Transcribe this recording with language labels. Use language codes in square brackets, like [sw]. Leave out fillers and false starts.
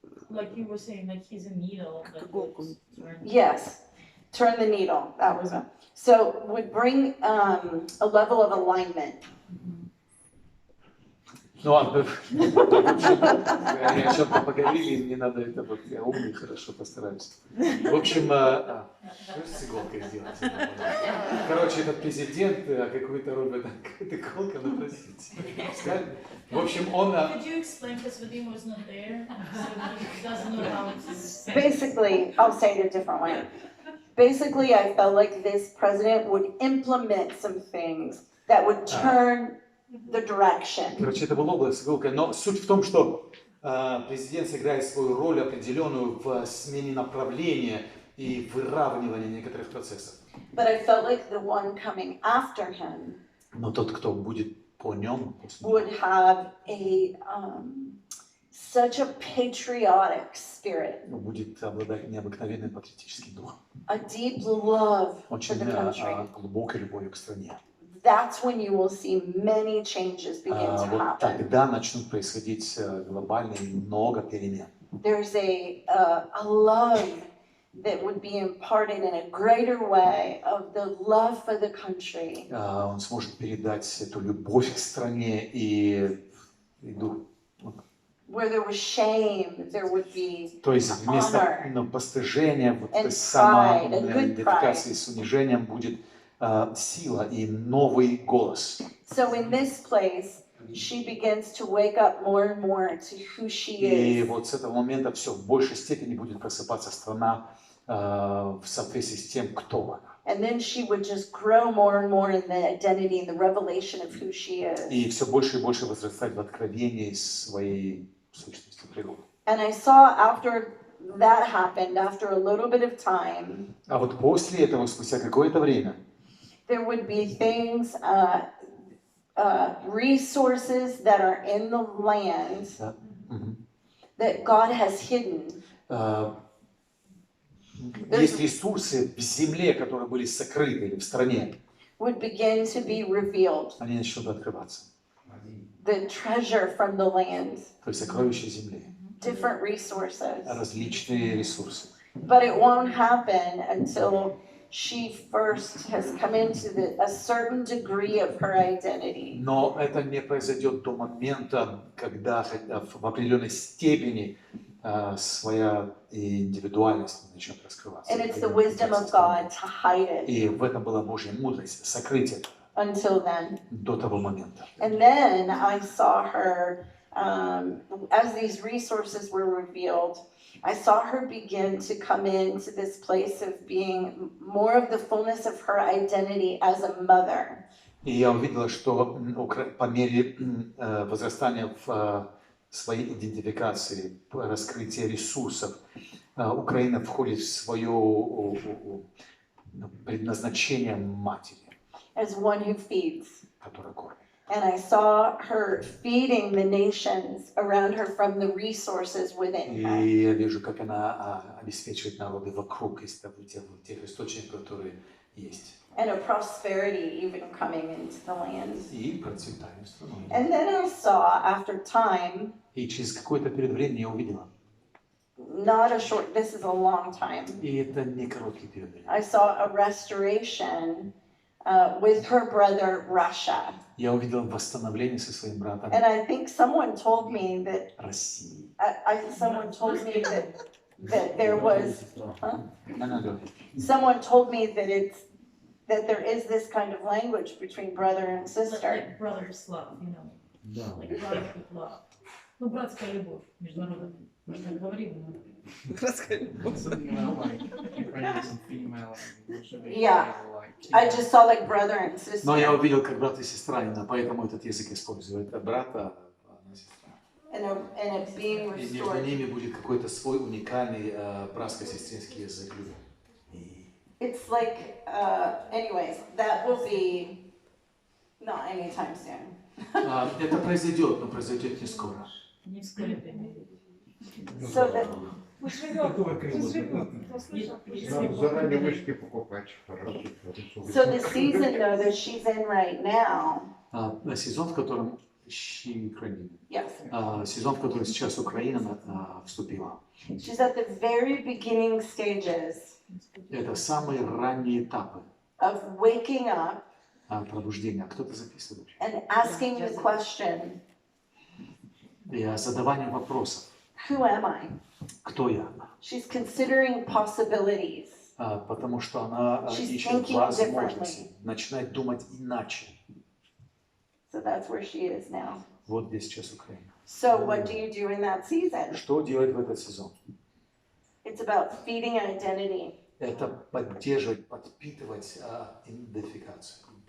[en] Like you were saying, like he's a needle. [ru] Как иголку. [en] Yes, turn the needle, that was one. So would bring a level of alignment. [ru] Ну ладно, о чем-то поговорили, не надо это вот, я умный, хорошо, постараюсь. В общем, что с иголкой сделать? Короче, этот президент, какую-то роль в этом, какая-то иголка, ну простите. В общем, он... [en] Could you explain, because Vadim was not there, so he doesn't know how to... Basically, I'll say it a different way. Basically, I felt like this president would implement some things that would turn the direction. [ru] Короче, это была область с иголкой, но суть в том, что президент сыграет свою роль определенную в смене направления и выравнивании некоторых процессов. [en] But I felt like the one coming after him [ru] Но тот, кто будет по нем, [en] would have a such a patriotic spirit, [ru] будет обладать необыкновенным патриотическим духом. [en] a deep love for [ru] Очень [en] the country. [ru] глубокой любовью к стране. [en] That's when you will see many changes begin to [ru] Вот [en] happen. [ru] тогда начнут происходить глобальные много перемен. [en] There's a love that would be imparted in a greater way of the love for the country. [ru] Он сможет передать эту любовь к стране и дух. [en] Where there was shame, there would be [ru] То есть вместо постыжения, вот этой самоидентификации с унижением будет сила и новый голос. [en] So in this place, she begins to wake up more and more to who she [ru] И [en] is. [ru] вот с этого момента все в большей степени будет просыпаться страна в соответствии с тем, кто она. [en] And then she would just grow more and more in the identity and the revelation of who she is. [ru] И все больше и больше возрастать в откровении своей сущности, природы. [en] And I saw after that happened, after a little bit of time, [ru] А вот после этого, спустя какое-то время, [en] there would be things, resources that are in the land that God has hidden. [ru] Есть ресурсы в земле, которые были сокрыты или в стране. [en] Would begin to be revealed. [ru] Они начнут открываться. [en] The treasure from the land. [ru] То есть сокровища земли. [en] Different resources. [ru] Различные ресурсы. [en] But it won't happen until she first has come into a certain degree of her identity. [ru] Но это не произойдет до момента, когда в определенной степени своя индивидуальность начнет раскрываться. [en] And it's the wisdom of God to hide it. [ru] И в этом была Божья мудрость, сокрыть это [en] Until then. [ru] до того момента. [en] And then I saw her, as these resources were revealed, I saw her begin to come into this place of being more of the fullness of her identity as a mother. [ru] И я увидела, что по мере возрастания в своей идентификации, раскрытия ресурсов, Украина входит в свое предназначение матери, [en] As one who feeds. [ru] которая кормит. [en] And I saw her feeding the nations around her from the resources within her. [ru] И я вижу, как она обеспечивает народы вокруг из тех источников, которые есть. [en] And a prosperity even coming into the land. [ru] И процветание страны. [en] And then I saw, after time, [ru] И через какой-то период времени я увидела. [en] not a short, this is a long time, [ru] И это не короткий период времени. [en] I saw a restoration with her brother Russia. [ru] Я увидел восстановление со своим братом [en] And I think someone told me that, [ru] России. [en] someone told me that there was, [ru] Надо. [en] someone told me that there is this kind of language between brother and sister. Like brother's love, you know. Like brotherhood love. [ru] Ну, братская любовь между народами. Мы так говорим, но... [en] Something about like Ukrainians and female. Yeah. I just saw like brother and sister. [ru] Но я увидел, как брат и сестра, именно поэтому этот язык использует. Это брат, а она сестра. [en] And it being [ru] И между [en] restored. [ru] ними будет какой-то свой уникальный братско-сестринский язык любви. И [en] It's like, anyways, that will be not anytime soon. [ru] это произойдет, но произойдет не скоро. Не вскоре времени. [en] So that, [ru] Заранее вышки покупать. [en] so the season though that she's in right now, [ru] Сезон, в котором Украина. [en] yes, [ru] Сезон, в который сейчас Украина вступила. [en] she's at the very beginning stages [ru] Это самые ранние этапы [en] of waking up [ru] пробуждения. Кто-то записывает. [en] and asking the question, [ru] И задавание вопросов. [en] who am I? [ru] Кто я? [en] She's considering possibilities. [ru] Потому что она [en] She's [ru] ищет [en] thinking [ru] возможности, начинает думать иначе. [en] So that's where she is now. [ru] Вот где сейчас Украина. [en] So what do you do in that season? [ru] Что делать в этот сезон? [en] It's about feeding identity. [ru] Это поддерживать, подпитывать идентификацию.